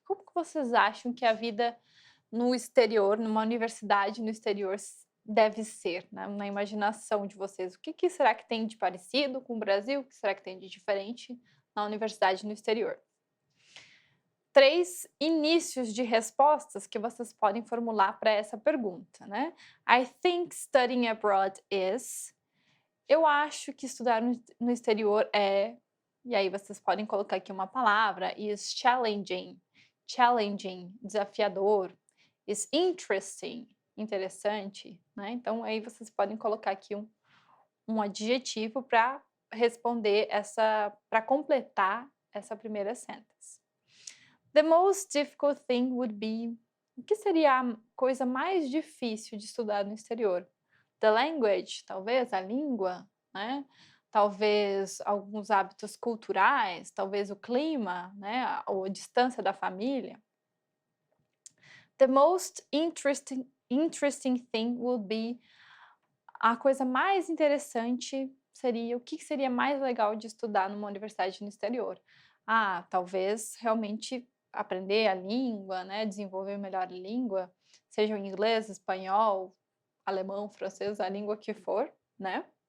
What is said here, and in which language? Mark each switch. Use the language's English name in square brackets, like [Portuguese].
[Portuguese] Como que vocês acham que a vida no exterior, numa universidade no exterior deve ser, né, na imaginação de vocês? O que será que tem de parecido com o Brasil? O que será que tem de diferente na universidade no exterior? 3 inícios de respostas que vocês podem formular para essa pergunta, né? [English] I think studying abroad is. [Portuguese] Eu acho que estudar no exterior é. E aí vocês podem colocar aqui uma palavra, [English] is challenging. [Portuguese] Challenging, desafiador. [English] Is interesting, [Portuguese] interessante, né? Então aí vocês podem colocar aqui um adjetivo para responder para completar essa primeira sentence. [English] The most difficult thing would be. [Portuguese] O que seria a coisa mais difícil de estudar no exterior? [English] The language, [Portuguese] talvez a língua, né? Talvez alguns hábitos culturais, talvez o clima, né? Ou a distância da família. [English] The most interesting thing would be. [Portuguese] A coisa mais interessante seria o que seria mais legal de estudar numa universidade no exterior? Ah, talvez realmente aprender a língua, né, desenvolver melhor a língua, seja o inglês, espanhol, alemão, francês, a língua que for, né?